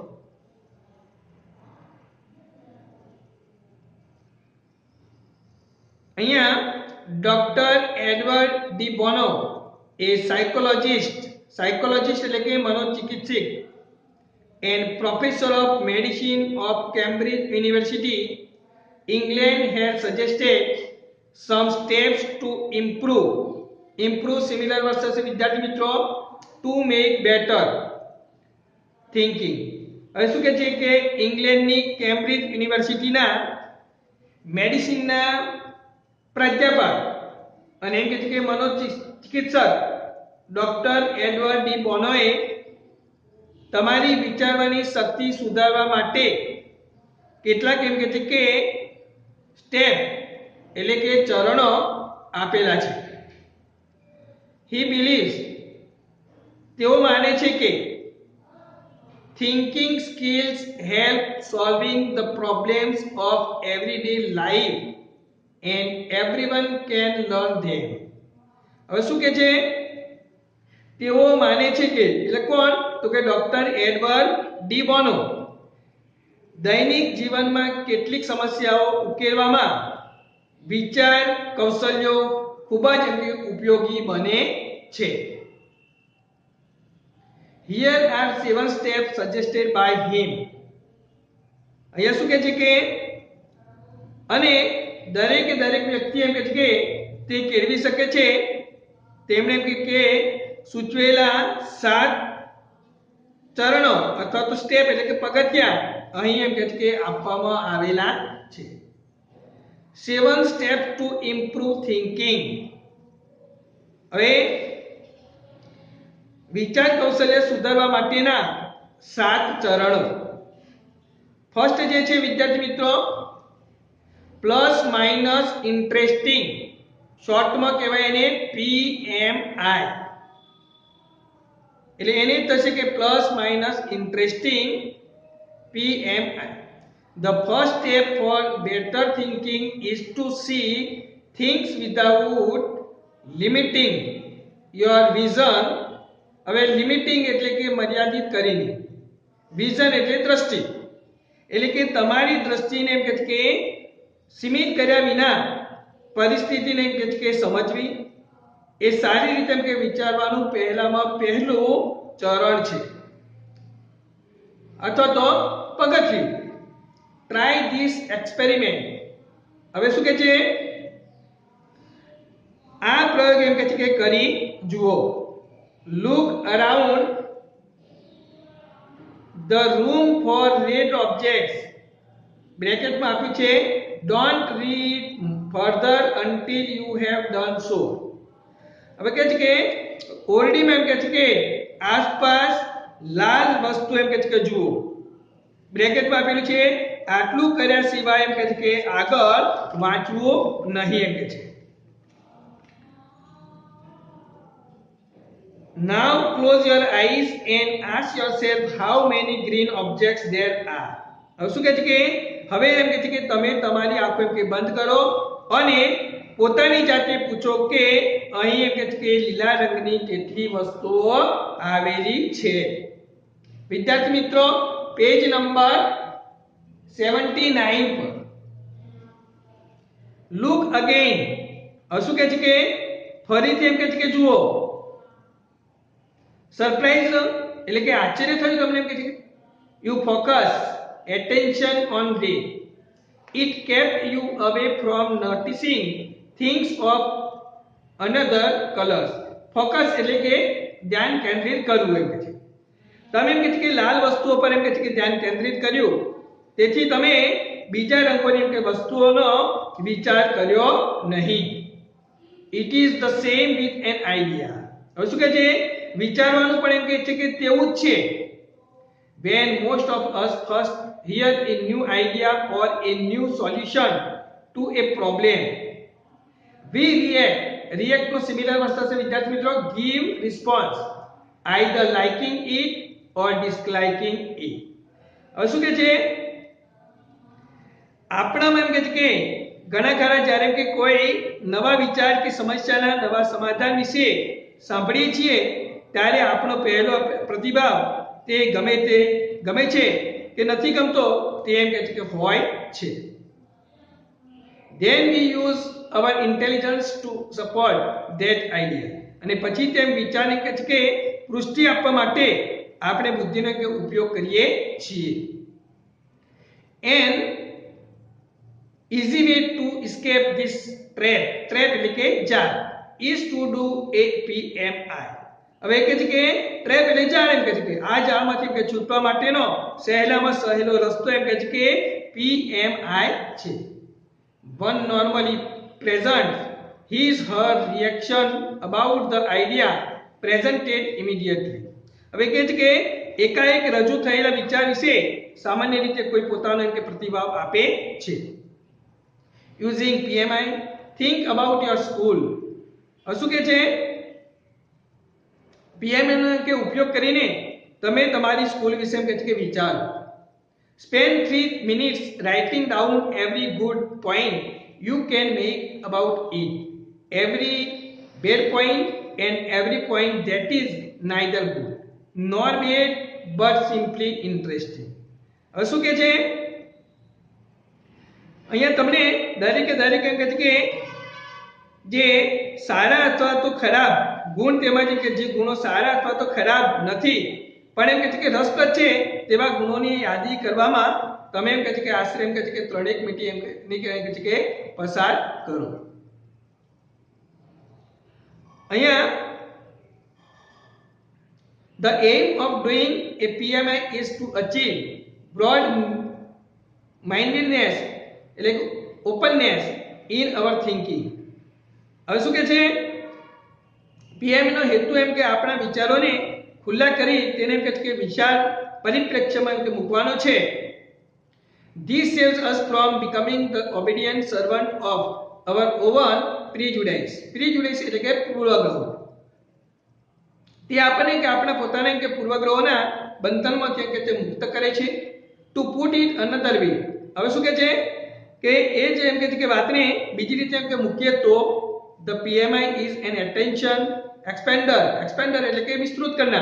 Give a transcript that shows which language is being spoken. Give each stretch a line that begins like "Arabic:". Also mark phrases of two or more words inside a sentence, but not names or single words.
English: અહીંયા Doctor Edward de Bono a psychologist
Gujarati: એટલે કે મનોચિકિત્સક
English: and professor of medicine of Cambridge University England had suggested some steps to improve similar versus
Gujarati: વિદ્યાર્થી મિત્રો
English: to make better thinking.
Gujarati: હવે શું કહે છે કે ઇંગ્લેન્ડની કેમ્બ્રિજ યુનિવર્સિટીના મેડિસિનના પ્રાધ્યાપક અને એમ કહે છે કે મનોચિકિત્સક ડોક્ટર એડવર્ડ ડી બોનોએ તમારી વિચારવાની શક્તિ સુધારવા માટે કેટલાક એમ કહે છે કે સ્ટેપ એટલે કે ચરણો આપેલા છે.
English: He believes,
Gujarati: તેઓ માને છે કે
English: thinking skills help solving the problems of everyday life and everyone can learn them.
Gujarati: હવે શું કહે છે? તેઓ માને છે કે એટલે કોણ? તો કે ડોક્ટર એડવર્ડ ડી બોનો દૈનિક જીવનમાં કેટલીક સમસ્યાઓ ઉકેલવામાં વિચાર કૌશલ્યો ખૂબ જ ઉપયોગી બને છે.
English: Here are 7 steps suggested by him.
Gujarati: અહીંયા શું કહે છે કે અને દરેક વ્યક્તિ એમ કહે છે કે તે કેળવી શકે છે તેમણે કે સૂચવેલા 7 ચરણો અથવા તો સ્ટેપ એટલે કે પગથિયા અહીં એમ કહે છે કે આપવામાં આવેલા છે.
English: 7 steps to improve thinking.
Gujarati: હવે વિચાર કૌશલ્ય સુધારવા માટેના 7 ચરણો. ફર્સ્ટ જે છે વિદ્યાર્થી મિત્રો
English: plus minus interesting,
Gujarati: શોર્ટમાં કહેવાય એને PMI. એટલે એને થશે કે
English: plus minus interesting
Gujarati: PMI.
English: The first step for better thinking is to see things without limiting your vision.
Gujarati: હવે લિમિટિંગ એટલે કે મર્યાદિત કરીને, વિઝન એટલે દ્રષ્ટિ એટલે કે તમારી દ્રષ્ટિને એમ કે સીમિત કર્યા વિના પરિસ્થિતિને એમ કે સમજવી એ સારી રીતે એમ કે વિચારવાનું પહેલું ચરણ છે અથવા તો પગથિયું.
English: try this experiment.
Gujarati: હવે શું કહે છે? આ પ્રયોગ એમ કે કરી જુઓ.
English: look around the room for red objects.
Gujarati: બ્રેકેટમાં આપ્યું છે
English: don't read further until you have done so.
Gujarati: હવે કહે છે કે ઓરડીમાં એમ કહે છે કે આસપાસ લાલ વસ્તુ એમ કહે છે કે જુઓ. બ્રેકેટમાં આપેલું છે આટલું કર્યા સિવાય એમ કહે છે કે આગળ વાંચવું નહીં એમ કહે છે.
English: Now close your eyes and ask yourself how many green objects there are.
Gujarati: હવે શું કહે છે કે હવે એમ કહે છે કે તમે તમારી આંખો એમ કે બંધ કરો અને પોતાની જાતે પૂછો કે અહીં એમ કહે છે કે લીલા રંગની કેટલી વસ્તુઓ આવેલી છે. વિદ્યાર્થી મિત્રો
English: page number 79
Gujarati: પર
English: look again.
Gujarati: હવે શું કહે છે કે ફરીથી એમ કહે છે કે જુઓ. સરપ્રાઈઝ એટલે કે આશ્ચર્ય થયું તમને એમ કહે છે
English: you focus attention on them. It kept you away from noticing things of another colors.
Gujarati: Focus એટલે કે ધ્યાન કેન્દ્રિત કરવું એમ કહે છે. તમે એમ કહે છે કે લાલ વસ્તુઓ પર એમ કહે છે કે ધ્યાન કેન્દ્રિત કર્યું તેથી તમે બીજા રંગોની એમ કે વસ્તુઓનો વિચાર કર્યો નહીં.
English: It is the same with an idea.
Gujarati: હવે શું કહે છે વિચારવાનું પણ એમ કહે છે કે તેવું જ છે.
English: When most of us first hear a new idea or a new solution to a problem, we react to similar
Gujarati: વસ્તુ છે વિદ્યાર્થી મિત્રો
English: give response either liking it or disliking it.
Gujarati: હવે શું કહે છે આપણામાં એમ કહે છે કે ઘણા ખરા જ્યારે કે કોઈ નવા વિચાર કે સમસ્યાના નવા સમાધાન વિશે સાંભળીએ છીએ ત્યારે આપણો પહેલો પ્રતિભાવ તે ગમે છે કે નથી ગમતો તે એમ કહે છે કે હોય છે.
English: then we use our intelligence to support that idea.
Gujarati: અને પછી તેમ વિચારને કહે છે કે પુષ્ટિ આપવા માટે આપણે બુદ્ધિનો કે ઉપયોગ કરીએ છીએ.
English: and easy way to escape this trap
Gujarati: એટલે કે જાળ
English: is to do a PMI.
Gujarati: હવે કહે છે કે ટ્રેપ એટલે જાળ એમ કહે છે કે આ જાળમાંથી કે છૂટવા માટેનો સહેલામાં સહેલો રસ્તો એમ કહે છે કે PMI છે.
English: One normally present his her reaction about the idea presented immediately.
Gujarati: હવે કહે છે કે એકાએક રજૂ થયેલા વિચાર વિશે સામાન્ય રીતે કોઈ પોતાનો એમ કે પ્રતિભાવ આપે છે.
English: Using PMI, think about your school.
Gujarati: શું કહે છે PMI નો કે ઉપયોગ કરીને તમે તમારી સ્કૂલ વિશે એમ કહે છે કે વિચારો.
English: Spend 3 minutes writing down every good point you can make about it, every bad point and every point that is neither good nor bad but simply interesting.
Gujarati: હવે શું કહે છે અહીંયા તમને દરેકે એમ કહે છે કે જે સારા અથવા તો ખરાબ ગુણ તેમાં કે જે ગુણો સારા અથવા તો ખરાબ નથી પણ એમ કહે છે કે રસપ્રદ છે તેવા ગુણોની યાદી કરવામાં તમે એમ કહે છે કે આશરે એમ કહે છે કે 3 મિનિટ એમ કહે છે કે પસાર કરો.
English: અહીંયા the aim of doing a PMI is to achieve broad mindedness એટલે openness in our thinking.
Gujarati: હવે શું કહે છે PMI નો હેતુ એમ કે આપણા વિચારોને ખુલ્લા કરી તેને એમ કહે છે કે વિશાળ પરિપ્રેક્ષ્યમાં એમ કે મૂકવાનો છે.
English: This saves us from becoming the obedient servant of our own prejudice.
Gujarati: Prejudice એટલે કે પૂર્વગ્રહો. તે આપણને કે આપણા પોતાના એમ કે પૂર્વગ્રહોના બંધનમાંથી કે તે મુક્ત કરે છે.
English: To put it another way.
Gujarati: હવે શું કહે છે કે એ જે એમ કહે છે કે વાતને બીજી રીતે એમ કે મૂકીએ તો
English: the PMI is an attention expander
Gujarati: એટલે કે વિસ્તૃત કરનાર.